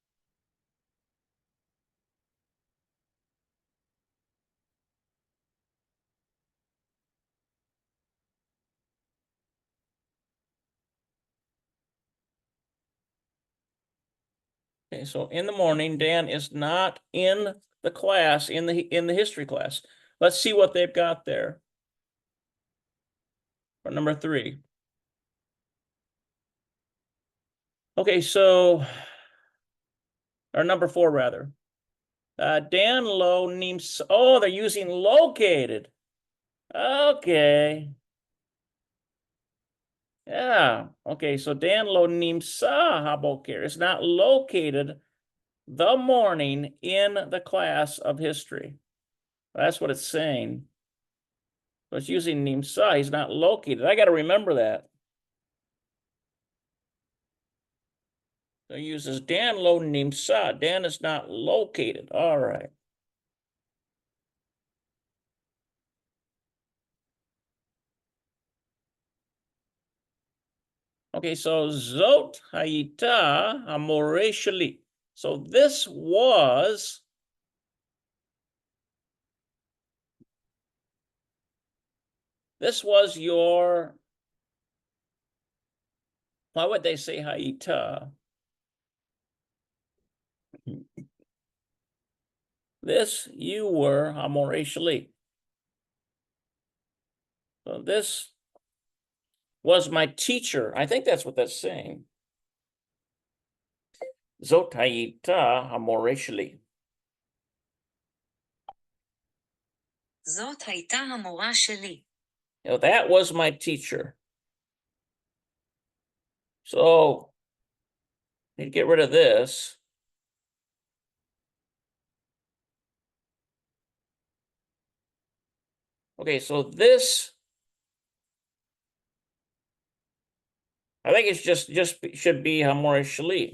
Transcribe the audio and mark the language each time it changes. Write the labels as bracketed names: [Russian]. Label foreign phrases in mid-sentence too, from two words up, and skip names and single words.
[English] Okay, so in the morning, Dan is not in the class, in the history class. Let's see what they've got there for number 3. Okay, so, or number 4 rather. [Hebrew] דן לא נמצא, [English] oh, they're using located. Okay. Yeah, okay, so [Hebrew] דן לא נמצא הבוקר [English] is not located the morning in the class of history. That's what it's saying. So it's using nimsa, he's not located. I got to remember that. So it uses [Hebrew] דן לא נמצא. [English] Dan is not located. All right. Okay, so [Hebrew] זאת הייתה המורה שלי. [English] So this was your, why would they say hayita? This you were [Hebrew] המורה שלי. [English] So this was my teacher. I think that's what that's saying. [Hebrew] זאת הייתה המורה שלי. זאת הייתה המורה שלי. [English] Now that was my teacher. So need to get rid of this. Okay, so this, I think it's just should be [Hebrew] המורה שלי.